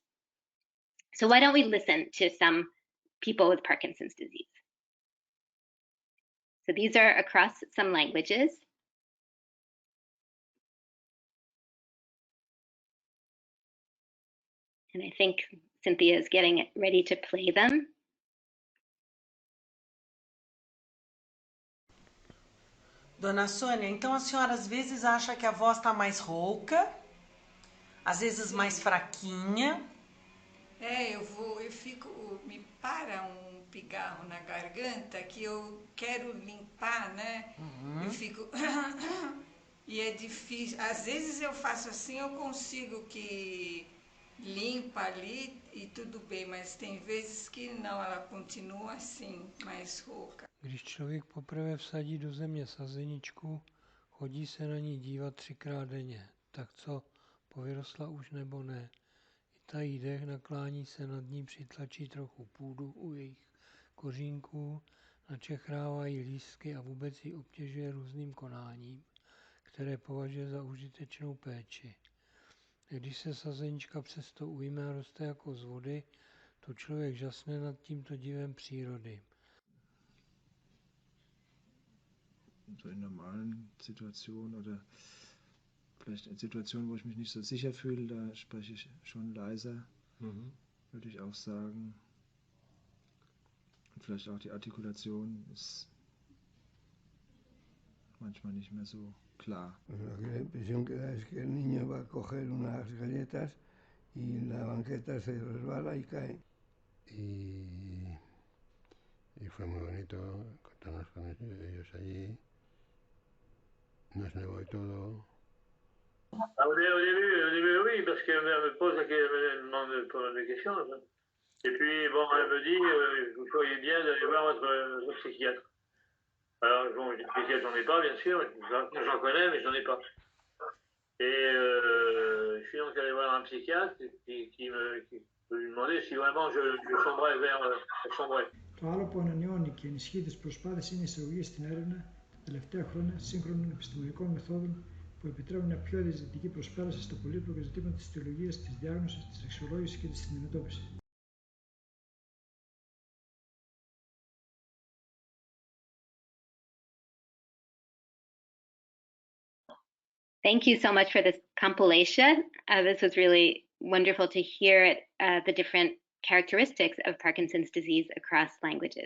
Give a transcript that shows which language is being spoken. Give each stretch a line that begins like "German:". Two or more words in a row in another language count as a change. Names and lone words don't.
English: So why don't we listen to some people with Parkinson's disease? So these are across some languages. And I think Cynthia is getting it ready to play them.
Portuguese: Dona Sônia, então a senhora às vezes acha que a voz está mais rouca, às vezes mais fraquinha. Me para um pigarro na garganta que eu quero limpar, né? Eu fico... E é difícil. Às vezes eu faço assim, eu consigo que limpa ali e tudo bem, mas tem vezes que não, ela continua assim, mais rouca.
Czech: Když člověk poprvé vsadí do země sazeničku, chodí se na ní dívat 3krát denně. Tak co, povyrostla už nebo ne? I tají dech, naklání se nad ní, přitlačí trochu půdu u jejich kořínků, načechrávají lístky a vůbec ji obtěžuje různým konáním, které považuje za užitečnou péči. Když se sazenička přesto ujme a roste jako z vody, to člověk žasne nad tímto divem přírody.
German: So in normalen Situationen oder vielleicht in Situationen, wo ich mich nicht so sicher fühle, da spreche ich schon leiser, würde ich auch sagen. Und vielleicht auch die Artikulation ist manchmal nicht mehr so klar.
Spanish: La impresión que da es que el niño va a coger unas galletas y la banqueta se resbala y cae. Y fue muy bonito estamos con ellos allí, nos negó y todo.
French: Au début, oui, parce qu'elle me pose, elle me demande des questions. Et puis, bon, elle me dit, vous feriez bien d'aller voir votre psychiatre. Alors, bon, psychiatre, j'en ai pas, bien sûr. J'en connais, mais j'en ai pas. Et je suis donc allé voir un psychiatre qui lui demandait si vraiment je sombrais vers sombrais.
Greek: Το άλλο που ανανεώνει και ενισχύει τις προσπάθειες είναι η εισαγωγή στην έρευνα τα τελευταία χρόνια σύγχρονων επιστημονικών μεθόδων που επιτρέπουν μια πιο διαζητική προσπέραση στα πολύπλοκα ζητήματα της αιτιολογίας, της διάγνωσης, της αξιολόγησης και της αντιμετώπισης.
English: Thank you so much for this compilation. This was really wonderful to hear the different characteristics of Parkinson's disease across languages.